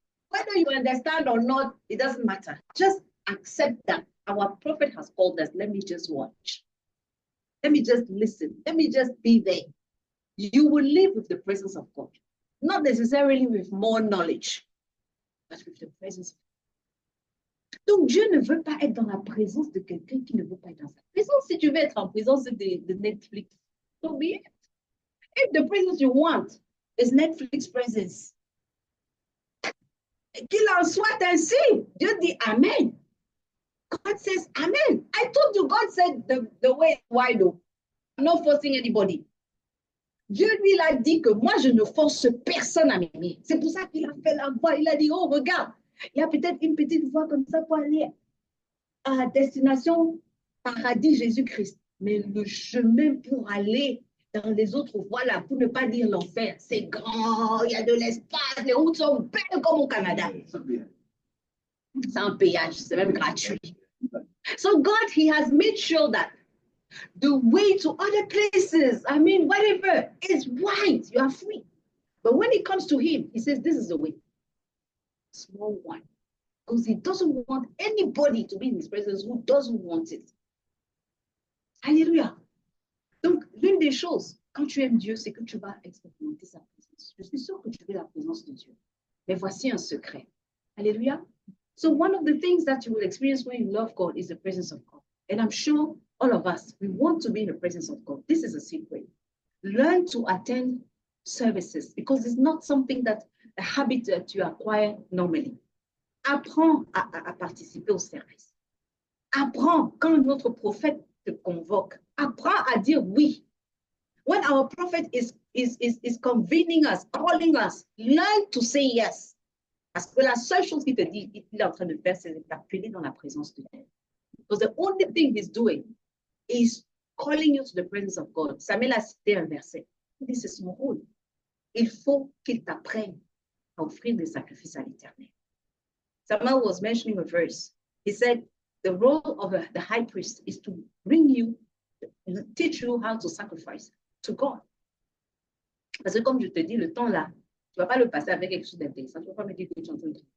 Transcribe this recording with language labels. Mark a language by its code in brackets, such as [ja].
[en] Whether you understand or not, it doesn't matter. Just accept that our prophet has called us. Let me just watch. Let me just listen. Let me just be there. You will live with the presence of God. Not necessarily with more knowledge, but with the presence of God. [fr] Donc, Dieu ne veut pas être dans la présence de quelqu'un qui ne veut pas être dans sa présence. Si tu veux être en présence de Netflix, [en] so be it. If the presence you want is Netflix presence, [fr] qu'il en soit ainsi. Dieu dit Amen. [en] God says Amen. I told you, God said the way is wide open. I'm not forcing anybody. [fr] Dieu lui a dit que moi, je ne force personne à m'aimer. C'est pour ça qu'il a fait la voie. Il a dit, oh, regarde, il y a peut-être une petite voie comme ça pour aller à destination paradis Jésus-Christ. Mais le chemin pour aller dans les autres voies là, pour ne pas dire l'enfer, c'est grand, il y a de l'espace, les routes sont belles comme au Canada. C'est un péage, c'est même gratuit. [en] So God, He has made sure that the way to other places, I mean, whatever, is wide. You are free. But when it comes to Him, He says, this is the way. Small one. Because He doesn't want anybody to be in His presence who doesn't want it. [fr] Alléluia. Donc, l'une des choses, quand tu aimes Dieu, c'est que tu vas expérimenter sa présence. Je suis sûre que tu veux la présence de Dieu. Mais voici un secret. Alléluia. [en] So one of the things that you will experience when you love God is the presence of God. And I'm sure all of us, we want to be in the presence of God. This is a secret. Learn to attend services because it's not something that a habit that you acquire normally. [fr] Apprends à participer au service. Apprends quand notre prophète te convoque. Apprends à dire oui. [en] When our prophet is convening us, calling us, learn to say yes. [fr] Parce que la seule chose qu'il te dit, il est en train de faire, c'est de t'appeler dans la présence de Dieu. [en] Because the only thing he's doing is calling you to the presence of God. [fr] Samuel a cité un verset. Il dit, c'est son rôle. Il faut qu'il t'apprenne à offrir des sacrifices à l'Éternel. [en] Samuel was mentioning a verse. He said, the role of the high priest is to bring you, teach you how to sacrifice to God. [fr] Parce que comme je te dis, le temps là, tu ne vas pas le passer avec quelque chose d'intéressant. Tu ne vas pas me dire que tu es en train de...